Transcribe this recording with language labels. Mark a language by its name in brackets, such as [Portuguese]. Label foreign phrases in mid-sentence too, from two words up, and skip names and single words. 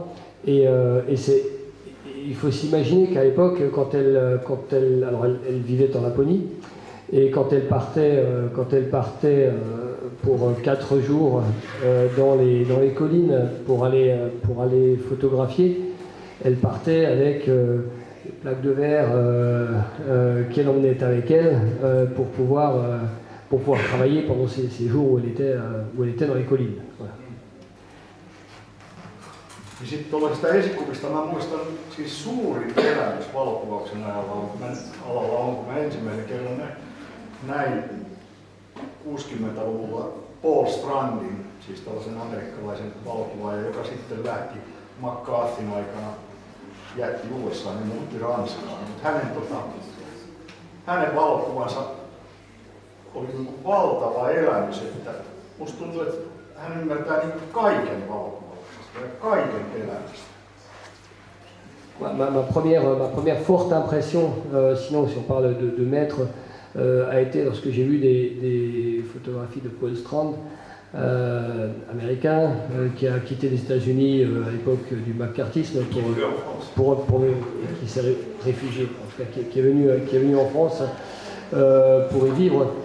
[French] Et il faut s'imaginer qu'à l'époque, quand elle vivait en Laponie, et quand elle partait pour 4 jours dans les collines pour aller photographier, elle partait avec des plaques de verre qu'elle emmenait avec elle pour pouvoir travailler pendant ces jours où elle était dans les collines. Voilà. [Finnish] Sitten tuollaisista esikuvista mä muistan siis suurin elämys valokuvauksen alalla on, kun mä ensimmäisen kerran näin 60-luvulla Paul Strandin, siis tällaisen amerikkalaisen valokuvaajan, joka sitten lähti McCarthyn aikana, jätti USA ja muutti Ranskaan. Mutta hänen valokuvansa oli niin valtava elämys, että musta tuntuu, että hän ymmärtää niin kaiken valokuvauksesta ja kaiken elämästä. [French] Ma première forte impression, sinon si on parle de maître, a été lorsque j'ai vu des photographies de Paul Strand, américain, qui a quitté les États-Unis à l'époque du McCarthyisme qui s'est réfugié, en tout cas, qui est venu en France pour y vivre.